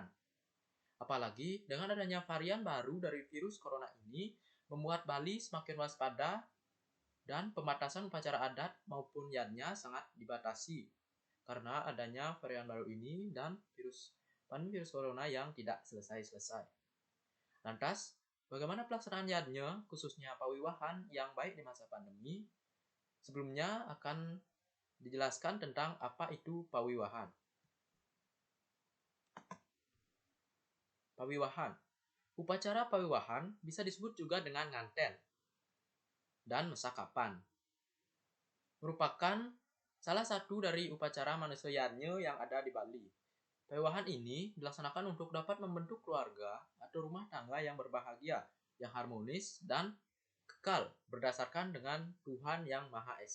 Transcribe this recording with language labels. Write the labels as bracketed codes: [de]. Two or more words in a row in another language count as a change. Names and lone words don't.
[id] Apalagi dengan adanya varian baru dari virus corona ini, membuat Bali semakin waspada dan pembatasan upacara adat maupun yadnya sangat dibatasi karena adanya varian baru ini dan pandemi virus corona yang tidak selesai-selesai. Lantas, bagaimana pelaksanaan yadnya, khususnya pawiwahan yang baik di masa pandemi? Sebelumnya akan dijelaskan tentang apa itu pawiwahan. Pawiwahan. Upacara pawiwahan bisa disebut juga dengan nganten dan mesakapan. Merupakan salah satu dari upacara manusia Yadnya yang ada di Bali. Pawiwahan ini dilaksanakan untuk dapat membentuk keluarga atau rumah tangga yang berbahagia, yang harmonis, dan kekal berdasarkan dengan Tuhan yang Maha Esa.